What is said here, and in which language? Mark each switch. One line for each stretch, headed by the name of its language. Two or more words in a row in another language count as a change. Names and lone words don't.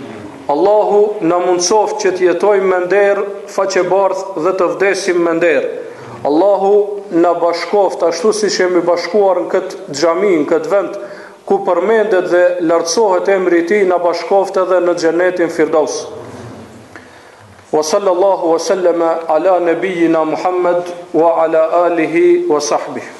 Albanian: Allahu na mundsoft që të jetojmë me nder, faqebardh dhe të vdesim me nder. Allahu na bashkoft ashtu siç jemi bashkuar në këtë xhami, në këtë vend ku përmendet dhe lartësohet emri i tij, na bashkoft edhe në xhenetin Firdaus.
Arabic: وصلى الله وسلم على نبينا محمد وعلى آله وصحبه.